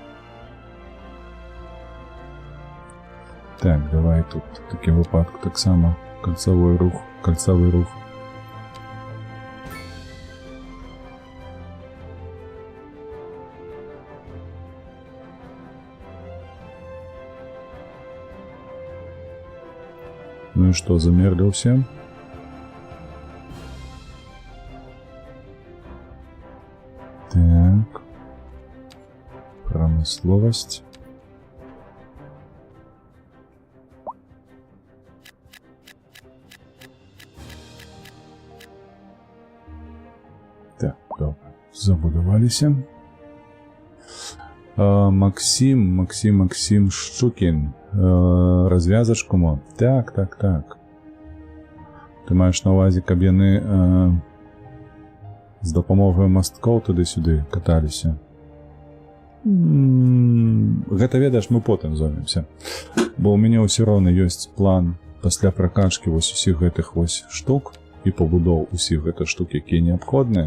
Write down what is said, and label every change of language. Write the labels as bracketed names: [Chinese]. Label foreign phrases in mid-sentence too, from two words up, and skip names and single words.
[Ukrainian] Так, давай тут в такім випадку так само кольцевий рух. [Russian] Ну и что, замерли все? [Ukrainian] Так. Промысловость. Так, добре. Забудувалися. Максим Щукін. Розв'язочку мо. Так. Ти маєш на увазі, [Belarusian] каб яны [Ukrainian] з допомогою [Belarusian] масткоў туды-сюды каталіся? Гэта, ведаеш, мы потым зоймемся. Бо ў мяне ўсё роўна ёсць план пасля пракачкі вось усіх гэтых вось штук і пабудоў усіх гэтых штук, якія неабходныя.